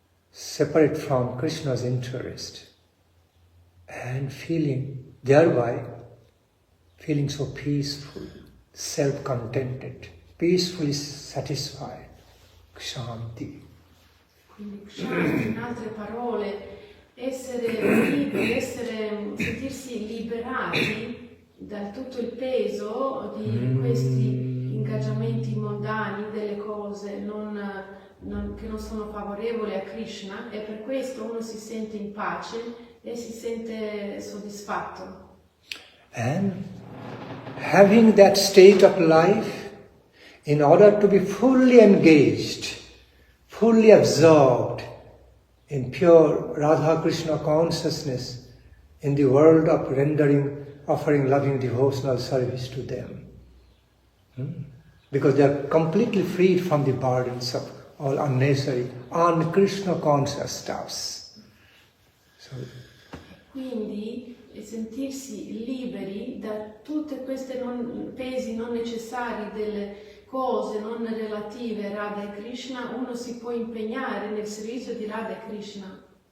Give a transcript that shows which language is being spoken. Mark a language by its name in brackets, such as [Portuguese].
[English] separate from Krishna's interest, and thereby feeling so peaceful, self-contented, peacefully satisfied. Kshanti. [Italian] Quindi Kshanti, in altre parole, essere liberi, sentirsi liberati da tutto il peso di questi ingaggiamenti mondani, delle cose che non sono favorevoli a Krishna, e per questo uno si sente in pace e si sente soddisfatto. [English] And having that state of life, in order to be fully engaged, fully absorbed in pure Radha Krishna consciousness in the world of offering loving devotional service to them. Because they are completely freed from the burdens of all unnecessary, un-Krishna conscious stuffs. So, [Italian] quindi sentirsi liberi da tutte queste pesi non necessari delle cose non relative a Radha e Krishna, uno si può impegnare nel servizio di Radha e Krishna.